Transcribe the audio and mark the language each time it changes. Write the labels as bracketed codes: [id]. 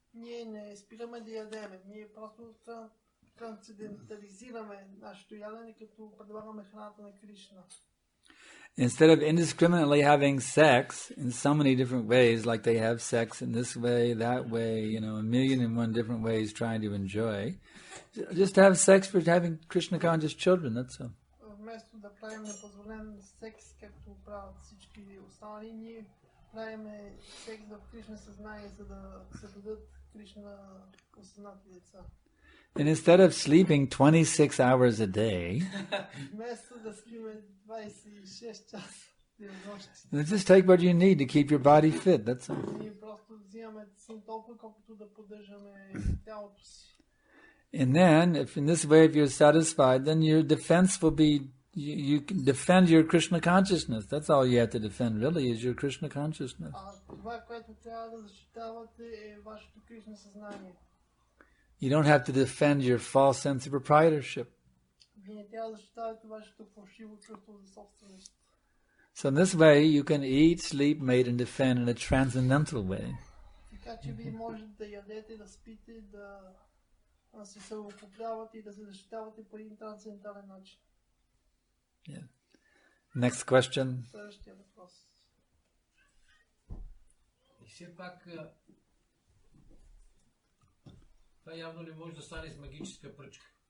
[bg] Ние не спираме да ядеме, ние просто трансцендентализираме нашето ядене, като предлагаме храната на Кришна. [en] Instead of indiscriminately having sex in so many different ways, like they have sex in this way, that way, you know, 1,000,001 different ways trying to enjoy, just have sex for having Krishna conscious children, that's all. [bg] Вместо да правим непозволен секс, както правят всички останали, ние правим секс в Кришна съзнание, за да се дадат Кришна осъзнати деца. [en] And instead of sleeping 26 hours a day, [bg] Вместо да спиме 26 часа денонощи, [en] just take what you need to keep your body fit, that's all. [bg] ние просто взимаме толкова, колкото да поддържаме тялото си. [en] And then, if in this way, if you're satisfied, then your defense will be, you can defend your Krishna consciousness. That's all you have to defend, really, is your Krishna consciousness. [bg] Това, което трябва да защитавате, е вашето Кришна съзнание. [en] You don't have to defend your false sense of proprietorship. [bg] Вие не трябва да защитавате вашето фалшиво чувство за собственост. [en] So in this way, you can eat, sleep, mate, and defend in a transcendental way. [bg] Така че вие можете да ядете, да спите, да се самопоправяте и да се защитавате по един трансцендентален начин. [en] Yeah. Next question. [bg] Следващия въпрос. И все пак това явно не може да стане с магическа пръчка.